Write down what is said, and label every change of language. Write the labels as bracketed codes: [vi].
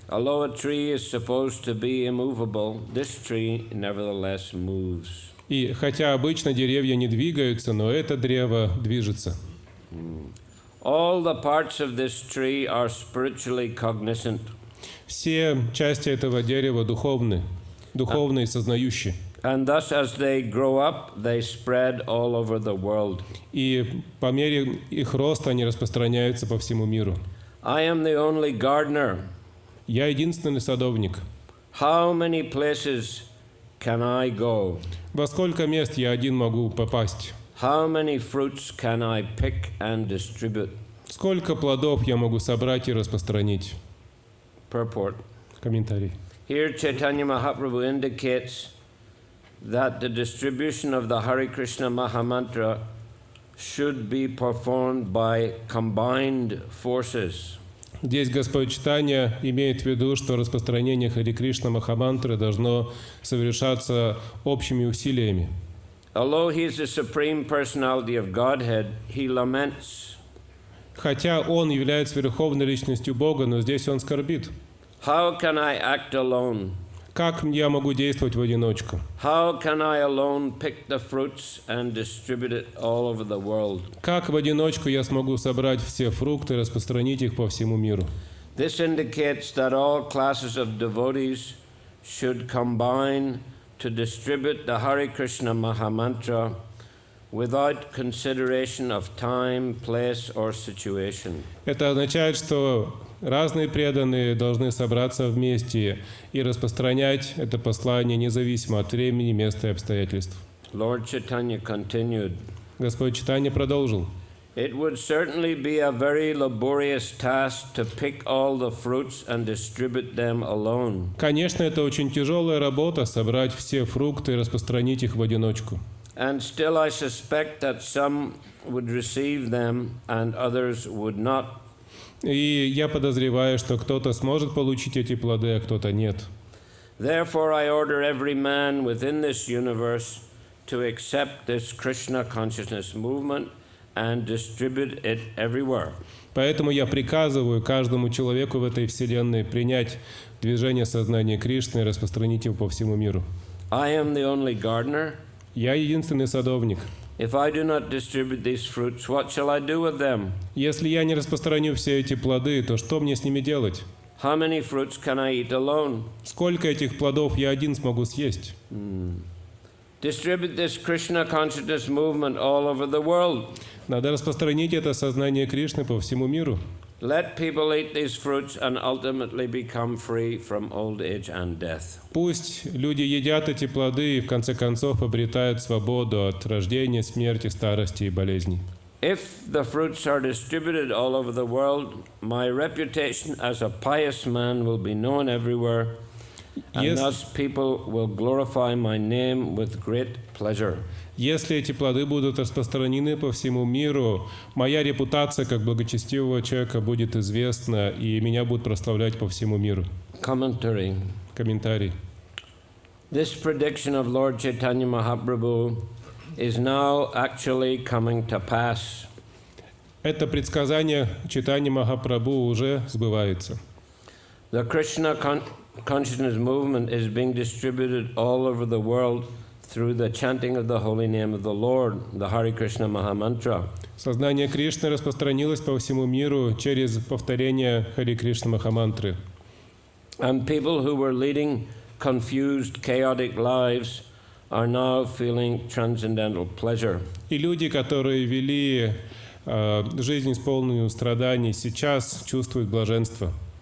[en] Although a tree is supposed to be immovable, this tree nevertheless moves. [ru] И хотя обычно деревья не двигаются, но это древо движется. [en] All the parts of this tree are spiritually cognizant. [ru] Все части этого дерева духовны и сознающие. [en] And thus, as they grow up, they spread all over the world. [ru] И по мере их роста они распространяются по всему миру. [en] I am the only gardener. [ru] Я единственный садовник. [en] How many places can I go? [ru] Во сколько мест я один могу попасть? [en] How many fruits can I pick and distribute? [ru] Сколько плодов я могу собрать и распространить? [en] Purport. [ru] Комментарий. [en] Here Chaitanya Mahaprabhu indicates that the distribution of the Hare Krishna Mahamantra should be performed by combined forces. [ru] Здесь Господь Чайтанья имеет в виду, что распространение Хари Кришна Махамантры должно совершаться общими усилиями. [en] Although he is the supreme personality of Godhead, he laments. [ru] Хотя он является верховной личностью Бога, но здесь он скорбит. [en] How can I act alone? [ru] Как я могу действовать в одиночку? [en] How can I alone pick the fruits and distribute it all over the world? [ru] Как в одиночку я смогу собрать все фрукты и распространить их по всему миру? [en] This indicates that all classes of devotees should combine to distribute the Hare Krishna Mahamantra without consideration of time, place or situation. [ru] Это означает, что разные преданные должны собраться вместе и распространять это послание независимо от времени, места и обстоятельств. [en] Lord Chaitanya continued, [ru] Господь Чайтанья продолжил. [en] "It would certainly be a very laborious task to pick all the fruits and distribute them alone. [ru] Конечно, это очень тяжелая работа — собрать все фрукты и распространить их в одиночку. [en] And still I suspect that some would receive them and others would not. [ru] И я подозреваю, что кто-то сможет получить эти плоды, а кто-то нет. [en] Therefore I order every man within this universe to accept this Krishna consciousness movement and distribute it everywhere." [ru] Поэтому я приказываю каждому человеку в этой вселенной принять движение сознания Кришны и распространить его по всему миру. [en] I am the only gardener. [ru] Я единственный садовник. [en] If I do not distribute these fruits, what shall I do with them? [ru] Если я не распространю все эти плоды, то что мне с ними делать? [en] How many fruits can I eat alone? [ru] Сколько этих плодов я один смогу съесть? [en] Distribute this Krishna consciousness movement all over the world. [ru] Надо распространить это сознание Кришны по всему миру. [en] Let people eat these fruits and ultimately become free from old age and death. [ru] Пусть люди едят эти плоды и в конце концов обретают свободу от рождения, смерти, старости и болезней. [en] If the fruits are distributed all over the world, my reputation as a pious man will be known everywhere, and Yes. thus people will glorify my name with great pleasure. [ru] Если эти плоды будут распространены по всему миру, моя репутация как благочестивого человека будет известна, и меня будут прославлять по всему миру. [en] Commentary. [ru] Комментарий. [en] This prediction of Lord Chaitanya Mahaprabhu is now actually coming to pass. [ru] Это предсказание Чайтаньи Махапрабху уже сбывается. [en] The Krishna consciousness movement is being distributed all over the world through the chanting of the holy name of the Lord, the Hare Krishna Mahamantra. [ru] Сознание Кришны распространилось по всему миру через повторение Хари Кришна Махамантры. [en] And people who were leading confused, chaotic lives are now feeling transcendental pleasure. [ru] И люди, которые вели жизнь, исполненную страданий, сейчас чувствуют блаженство.